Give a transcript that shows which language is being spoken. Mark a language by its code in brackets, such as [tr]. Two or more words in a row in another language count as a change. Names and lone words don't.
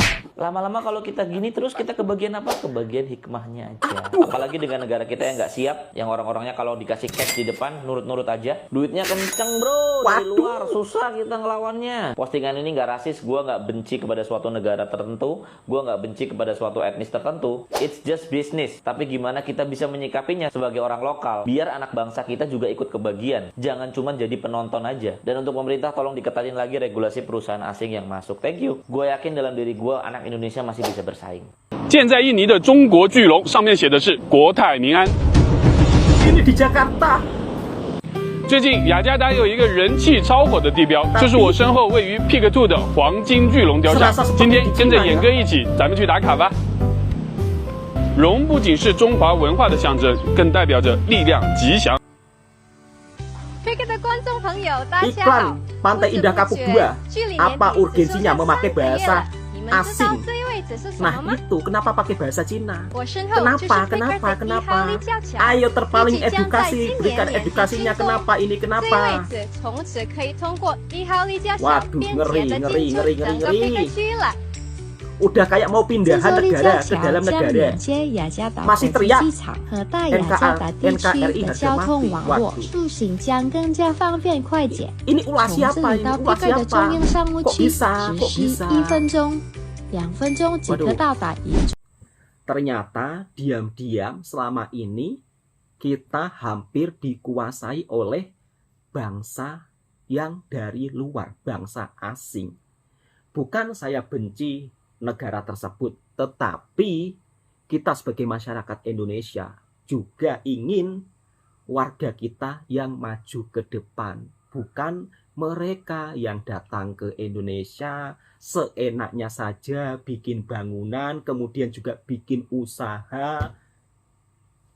[id] Lama-lama kalau kita gini terus kita kebagian apa? Kebagian hikmahnya aja. Apalagi dengan negara kita yang nggak siap, yang orang-orangnya kalau dikasih cash di depan nurut-nurut aja. Duitnya kenceng bro, dari luar susah kita ngelawannya. Postingan ini nggak rasis, gue nggak benci kepada suatu negara tertentu, gue nggak benci kepada suatu etnis tertentu. [en] It's just business. [id] Tapi gimana kita bisa menyikapinya sebagai orang lokal? Biar anak bangsa kita juga ikut kebagian. Jangan cuma jadi penonton aja. Dan untuk pemerintah tolong diketalin lagi regulasi perusahaan asing yang masuk. [en] Thank you. [id] Gue yakin dalam diri gue anak Indonesia masih bisa bersaing. [zh] 建在印尼的中国巨龙上面写的是国泰民安。 [id] Ini di Jakarta. [zh] 最近雅加达有一个人气超火的地标，就是我身后位于 Peak 2的黄金巨龙雕像。今天跟着演哥一起，咱们去打卡吧。龙不仅是中华文化的象征，更代表着力量吉祥。 Pick 的观众朋友，大家好！ [id] Iklan Pantai Indah Kapuk 2. Apa urgensinya memakai bahasa [zh] 你们知道 [id] asing? [zh] 这一位置是什 [id] Nah [zh] 么吗？ [id] itu kenapa pakai bahasa Cina? [zh] 我身后就是 [id] Kenapa? [zh] Picker 的一号立交桥， [id] Ayo terpaling [zh] 预计将在 [id] edukasi, [zh] 今 [id] berikan [zh] 年年底 [id] edukasinya [zh] 竣工。 [id] kenapa ini [zh] 这一 [id] kenapa? [zh] 位置从此可以通过一号立交桥 [id] Waduh, [zh] 便 [id] ngeri, [zh] 捷的 [id] ngeri, [zh] 进出 [id] ngeri, [zh] 整个 [id] ngeri. [zh] Picker 区了。 [id] Udah kayak mau [zh] 制 [id] pindahan [zh] 作立 [id] negara [zh] 交 [id] ke [zh] 桥 [id] dalam [zh] 将 [id] negara. [zh] 连接雅加达国 [id] Masih [zh] 际 [id] teriak [zh] 机场和大雅加达地区的交通网络， [id] NKRI [zh] 出行将更加方便快捷。 [id] Ini [zh] 从 [id] ulah [zh] 这 [id] siapa [zh] 里 [id] ini? [zh] 到 [id] Ulah [zh] Picker 的 [id] siapa? [zh] 中央商务 [id] Kok [zh] 区 [id] bisa? [zh] 只 [id] Kok [zh] 需 [id] bisa? [zh] 1分钟、2分钟即可到达一处。 [id] Ternyata diam-diam selama ini kita hampir dikuasai oleh bangsa yang dari luar, bangsa asing. Bukan saya benci negara tersebut, tetapi kita sebagai masyarakat Indonesia juga ingin warga kita yang maju ke depan, bukan mereka yang datang ke Indonesia seenaknya saja bikin bangunan, kemudian juga bikin usaha.